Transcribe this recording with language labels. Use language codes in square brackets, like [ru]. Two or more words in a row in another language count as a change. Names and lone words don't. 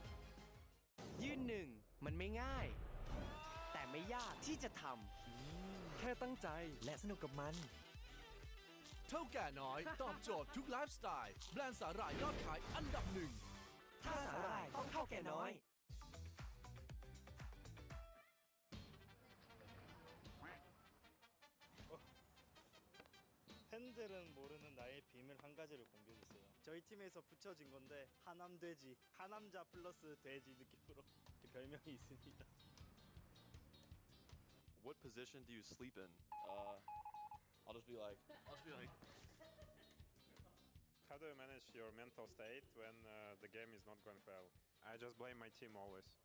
[th] ยืนหนึ่งมันไม่ง่ายแต่ไม่ยากที่จะทแค่ตั้งใจและสนุกกับมันเท่าแก่น้อยตอบโจทย์ทุกไลฟ์สไตล์แบรนด์สาหร่ายยอดขายอันดับหนึ่งถ้าสาหร่ายต้องเท่าแก่น้อย [ko] 팬들은 모르는 나의 비밀 한 가지를 공개해주세요. 저희 팀에서 붙여진 건데 하남돼지, 하남자 플러스 돼지 느낌으로 별명이 있습니다. [en] What position do you sleep in? I'll just be like. How do you manage your mental state when the game is not going well? I just blame my team always.